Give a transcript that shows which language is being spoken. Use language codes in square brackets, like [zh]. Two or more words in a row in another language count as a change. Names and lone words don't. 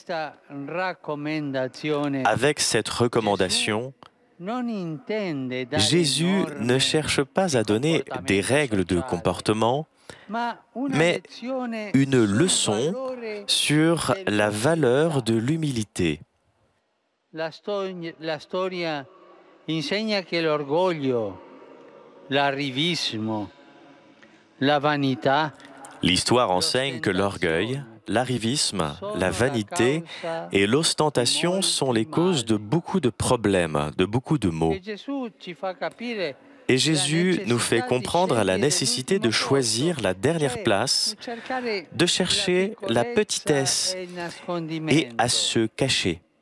[fr] Avec cette recommandation, Jésus ne cherche pas à donner des règles de comportement, mais une leçon sur la valeur de l'humilité. [it] Insegna che l'orgoglio, l'arrivismo, la vanità. [fr] L'histoire enseigne que l'orgueil, l'arrivisme, la vanité et l'ostentation sont les causes de beaucoup de problèmes, de beaucoup de maux. Et Jésus nous fait comprendre la nécessité de choisir la dernière place, de chercher la petitesse et à se cacher.